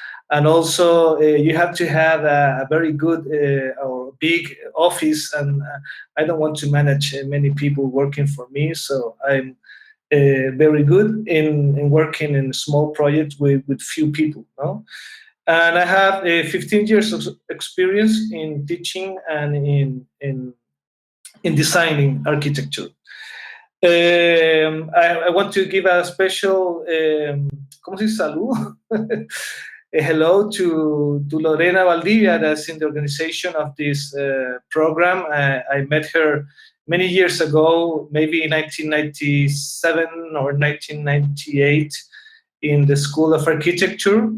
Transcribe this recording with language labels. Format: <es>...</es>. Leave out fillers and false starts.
<en>And also, you have to have a very good or big office, and I don't want to manage many people working for me. So I'm very good in working in small projects with few people. No? And I have 15 years of experience in teaching and in designing architecture. I want to give a special,</en> <es>¿cómo se dice salud?</es> <en>a hello to Lorena Valdivia, that's in the organization of this program. I met her many years ago, maybe in 1997 or 1998, in the School of Architecture.</en>